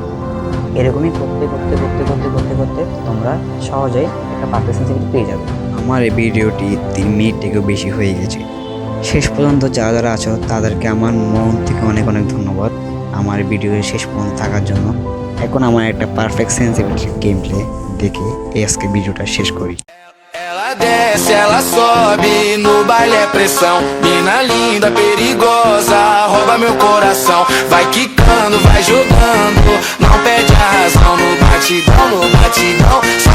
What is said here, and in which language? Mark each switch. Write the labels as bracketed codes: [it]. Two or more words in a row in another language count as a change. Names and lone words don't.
[bn] এরকমই করতে করতে করতে করতে করতে করতে তোমরা সহজেই একটা পারফেক্ট সেন্সিভিটি পেয়ে যাবে। আমার এই ভিডিওটি 3 মিনিট থেকেও বেশি হয়ে গেছে। শেষ পর্যন্ত যারা যারা আছো তাদেরকে আমার মন থেকে অনেক অনেক ধন্যবাদ আমার ভিডিও শেষ পর্যন্ত থাকার জন্য। এখন আমার একটা পারফেক্ট সেন্সিভিটি গেম প্লে দেখে আজকে ভিডিওটা শেষ করি। [pt] Ela desce, ela sobe, no baile é pressão. Mina linda, perigosa, rouba meu coração. Vai quicando, vai jogando, não perde a razão. No batidão,